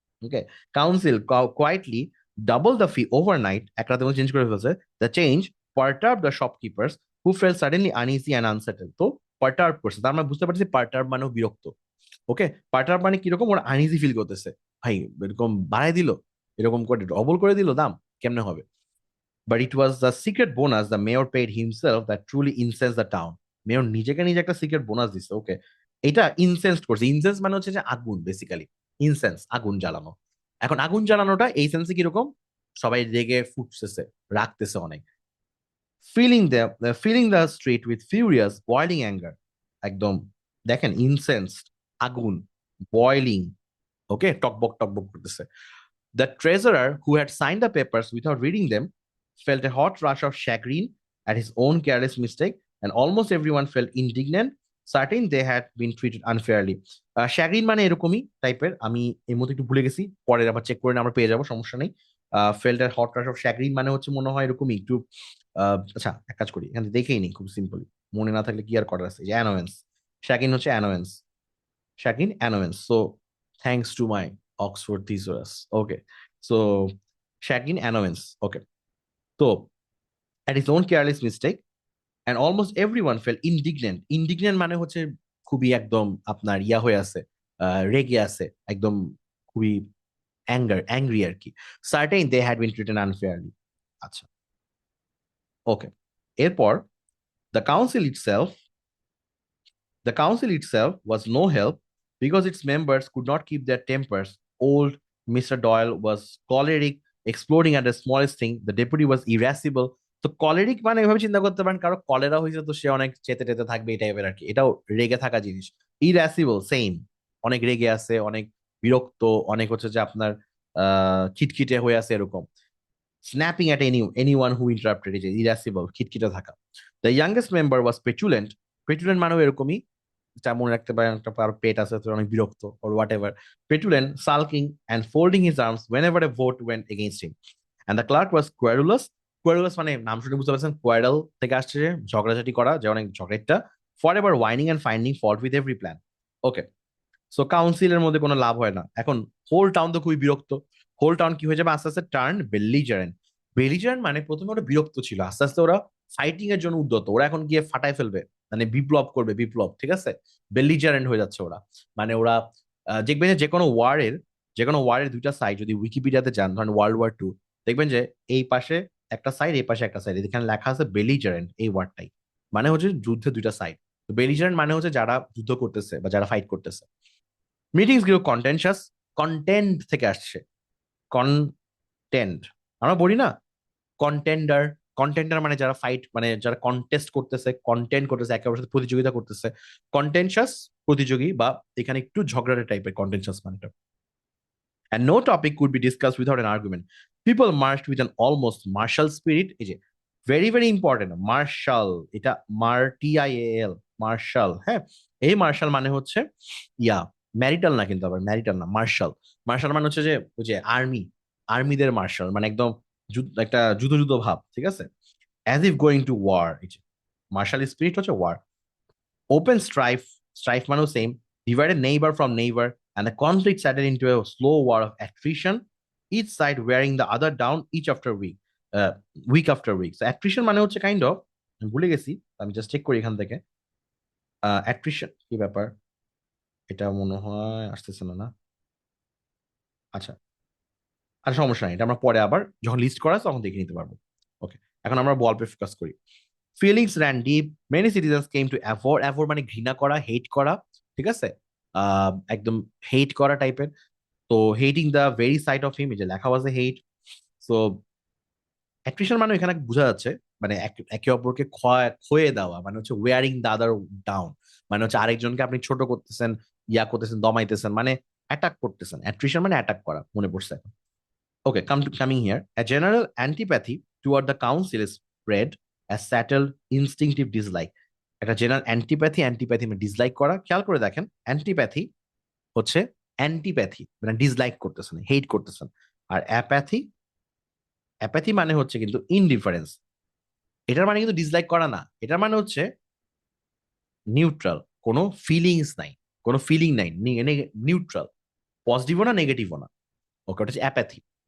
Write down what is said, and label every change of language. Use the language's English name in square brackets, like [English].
[English] okay, council quietly double the fee overnight, [Bangla] এক রাতে change করে ফেলছে। [English] The change perturb the shopkeepers who fell suddenly uneasy and unsettle. [Bangla] তো পার্টার্ব করছে, তার মানে বুঝতে পারছি পার্টার্ব মানেও বিরক্ত। ওকে, পার্টার্ব মানে কিরকম, ওরা আনইজি ফিল করতেছে, ভাই এরকম বাড়াই দিল, এরকম করে ডবল করে দিল দাম, কেমনে হবে? [English] But it was the secret bonus the mayor paid himself that truly incensed the town. [Bangla] Mayor নিজেকে নিজে একটা সিক্রেট বোনাস দিচ্ছে। ওকে, এটা ইনসেন্স করছে। ইনসেন্স মানে হচ্ছে যে আগুন, বেসিক্যালি ইনসেন্স, আগুন জ্বালানো। এখন আগুন জ্বালানোটা এই সেন্সে কিরকম, সবাই রেগে ফুটতেছে, রাখতেছে অনেক। [English] filling the street with furious boiling anger, [Bangla] একদম দেখেন ইনসেন্স, আগুন, বয়লিং, ওকে, টকবক টকবক করতেছে। [English] The treasurer, who had signed the papers without reading them, felt a hot rush of chagrin at his own careless mistake, and almost everyone felt indignant, certain they had been treated unfairly. [Bangla] chagrin মানে এরকমই টাইপের, আমি এই মধ্যে একটু ভুলে গেছি, পরে আবার চেক করে আমরা পেয়ে যাবো, সমস্যা নেই। [English] felt a hot rush of chagrin [Bangla] মানে হচ্ছে মনে হয় এরকমই একটু, আচ্ছা এক কাজ করি, এখানে দেখেই নিই খুব সিম্পলি, মনে না থাকলে কি আর করার আছে, যে অ্যানোয়েন্স, chagrin হচ্ছে অ্যানোয়েন্স, chagrin annoyance. [English] So thanks to my Oxford thesaurus. Okay. So chagrin annoyance. Okay. So at his own careless mistake, and almost everyone felt indignant. [Bangla] Indignant মানে হচ্ছে খুবই একদম আপনার ইয়া হয়ে আছে, রেগে আছে, একদম খুবই অ্যাংরি আর কি। [English] Certain they had been treated unfairly. [Bangla] আচ্ছা, ওকে, এরপর [English] the council itself The council itself was no help because its members could not keep their tempers. Old Mr. Doyle was choleric, exploding at the smallest thing. The deputy was irascible. [Bangla] তো কলেরিক মানে এভাবে চিন্তা করতে পারেন, কারো cholera হয়েছে তো সে অনেক চেতে টেতে থাকবে, এই টাইপের আর কি, এটাও রেগে থাকা জিনিস। ইরাসিবল সেম, অনেক রেগে আছে, অনেক বিরক্ত, অনেক হচ্ছে যে আপনার খিটখিটে হয়ে আছে এরকম। [English] snapping at anyone who interrupted, [Bangla] এই যে ইরাসিবল, খিটখিটে থাকা। [English] the youngest member was petulant, [Bangla] পেচুলেন্ট মানেও এরকমই, যা মনে রাখতে পারেন একটা কারো পেট আছে তো অনেক বিরক্ত, or whatever. [English] Petulant, sulking and folding his arms whenever a vote went against him. And the clerk was querulous. [Bangla] Querulous মানে নাম শুনে বুঝতে পারছেন, কোয়ারেল থেকে আসছে, যে ঝগড়াঝাটি করা, যে অনেক ঝগড়াটা। [English] Forever whining and finding fault with every plan. [Bangla] Okay, so কাউন্সিলের মধ্যে কোনো লাভ হয় না। এখন হোল টাউন তো খুবই বিরক্ত। [English] whole town [Bangla] কি হয়ে যাবে আস্তে আস্তে, টার্ন বেলিজারেন্ট। বেলিজারেন্ট মানে প্রথমে ওরা বিরক্ত ছিল, আস্তে আস্তে ওরা ফাইটিং এর জন্য উদ্যত, ওরা এখন গিয়ে ফাটাই ফেলবে, মানে বিপ্লব করবে, বিপ্লব, ঠিক আছে। বেলিজারেন্ট হয়ে যাচ্ছে ওরা, মানে ওরা দেখবেন যে যে কোনো ওয়ারের দুইটা সাইড যদি উইকিপিডিয়াতে যান, ধরেন World War II, দেখবেন যে এই পাশে একটা সাইড, এই পাশে একটা সাইড, এখানে লেখা আছে বেলিজারেন্ট, এই ওয়ার্ডটাই মানে হচ্ছে যুদ্ধে দুইটা সাইড। তো বেলিজারেন্ট মানে হচ্ছে যারা যুদ্ধ করতেছে বা যারা ফাইট করতেছে। [English] meetings grow contentious, [Bangla] কন্টেন্ট থেকে আসছে, কন্টেন্ট, আমরা বলি না কন্টেন্ডার, কন্টেন্টার মানে যারা ফাইট মানে যারা কন্টেস্ট করতেছে, কন্টেন্ট করতেছে, একে অপরের সাথে প্রতিযোগিতা করতেছে, কন্টেনশাস প্রতিযোগী, বা এখানে একটু ঝগড়াটে টাইপের কন্টেনশাস মানেটা। [English] And no topic could be discussed without an argument. People marched with an almost martial spirit. [Bangla] এই যে [English] very very important, martial, এটা TIAL, martial. [Bangla] হ্যাঁ, এই মার্শাল মানে হচ্ছে ইয়া ম্যারিটাল না, কিন্তু আবার ম্যারিটাল না, মার্শাল। মার্শাল মানে হচ্ছে যে ওই যে আর্মি, আর্মিদের মার্শাল মানে একদম একটা যুদ্ধ যুদ্ধ ভাব, ঠিক আছে? [English] as if going to war, [Bangla] এই যে মার্শাল স্পিরিট হচ্ছে war. Open strife, strife manu same, divided neighbor from neighbor, and the conflict settled into a slow war of attrition, each side wearing the other down each after week, week after week. So attrition মানে হচ্ছে kind of, আমি ভুলে গেছি, আমি just check করি এখান থেকে। Attrition কি ব্যাপার, এটা মনে হয় আসতেছে না, না? আচ্ছা, আর সমস্যা নেই, এটা আমরা পরে আবার যখন লিস্ট করা আছে তখন দেখে নিতে পারবো। ওকে, এখন আমরা গল্পে ফোকাস করি। [English] feelings ran deep, many citizens came to abhor, [Bangla] abhor মানে ঘৃণা করা, হেট করা, ঠিক আছে? একদম হেট করা টাইপের। তো [English] hating the very sight of him, [Bangla] যে লেখা আছে হেট। সো অ্যাট্রিশন মানে এখানে বোঝা যাচ্ছে মানে একে অপরকে ক্ষয়ে দেওয়া, মানে হচ্ছে [English] wearing the other down, [Bangla] মানে হচ্ছে আরেকজনকে আপনি ছোট করতেছেন, ইয়া করতেছেন, দমাইতেছেন, মানে অ্যাটাক করতেছেন। অ্যাট্রিশন মানে অ্যাটাক করা, মনে পড়ছে এখন। [English] Okay, coming here. A general antipathy toward the council is spread, a settled instinctive dislike. [Bangla] একটা জেনারেল অ্যান্টিপ্যাথি, অ্যান্টিপ্যাথি মানে ডিসলাইক করা। খেয়াল করে দেখেন, অ্যান্টিপ্যাথি হচ্ছে অ্যান্টিপ্যাথি মানে ডিসলাইক করতেছেন, হেট করতেছেন। আর অ্যাপ্যাথি, অ্যাপ্যাথি মানে হচ্ছে কিন্তু ইনডিফারেন্স। এটার মানে কিন্তু ডিসলাইক করা না, এটার মানে হচ্ছে নিউট্রাল, কোনো ফিলিংস নাই, কোনো ফিলিং নাই, নিউট্রাল, পজিটিভও না নেগেটিভও না। ওকে, ওটা হচ্ছে অ্যাপ্যাথি।